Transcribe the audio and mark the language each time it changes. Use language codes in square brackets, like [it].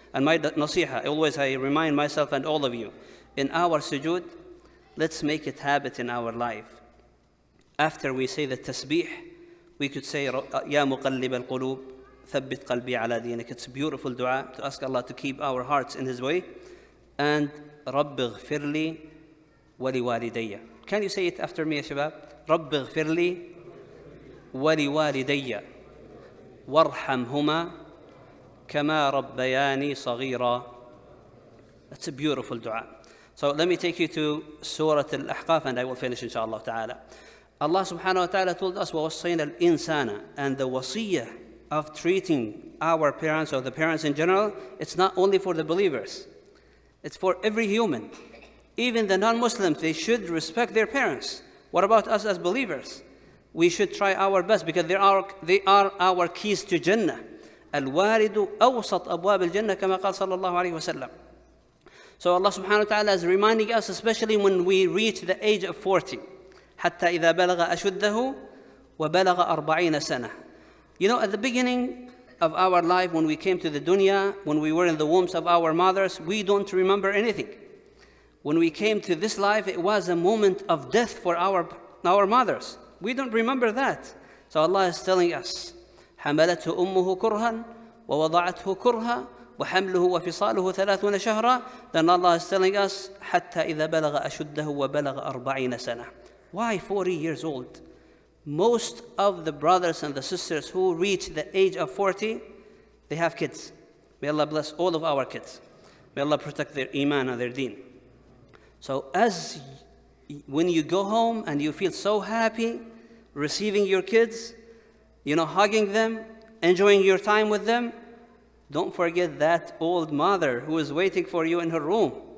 [en] And my nasiha, always I remind myself and all of you, in our sujood, let's make it habit in our life. After we say the tasbih, we could say, [ar] يَا مُقَلِّبَ الْقُلُوبِ ثَبِّتْ قَلْبِي عَلَى دِينِكَ. [en] It's a beautiful dua to ask Allah to keep our hearts in His way. And [ar] رَبِّ اغْفِرْ لِي وَلِوَالِدَيَّ. [en] Can you say it after me, ya shabab? [ar] رَبِّ اغْفِرْ لِي وَلِوَالِدَيَّ وَارْحَمْهُمَا كَمَا رَبَّيَانِي صَغِيرًا. [en] That's a beautiful dua. So let me take you to Surah Al-Ahqaf and I will finish inshallah ta'ala. Allah subhanahu wa ta'ala told us, [ar] وَوَصَّيْنَا الْإِنسَانَ. [en] And the wasiyah of treating our parents or the parents in general, it's not only for the believers. It's for every human. Even the non-Muslims, they should respect their parents. What about us as believers? We should try our best because they are our keys to Jannah. [ar] الوالد أوسط أبواب الجنة كما قال صلى الله عليه وسلم. [en] So Allah subhanahu wa ta'ala is reminding us, especially when we reach the age of 40. [ar] حتى إذا بلغ أشده وبلغ 40 سنة. [en] You know, at the beginning of our life, when we came to the dunya, when we were in the wombs of our mothers, we don't remember anything. When we came to this life, it was a moment of death for our mothers. We don't remember that. So Allah is telling us, [ar] حملته أمه كرها ووضعته كرها وحمله وفصاله 30 شهرا. [en] Then Allah is telling us, [ar] حتى إذا بلغ أشده وبلغ 40 سنة. [en] Why 40 years old? Most of the brothers and the sisters who reach the age of 40, they have kids. May Allah bless all of our kids. May Allah protect their iman and their deen. So when you go home and you feel so happy receiving your kids, you know, hugging them, enjoying your time with them, don't forget that old mother who is waiting for you in her room.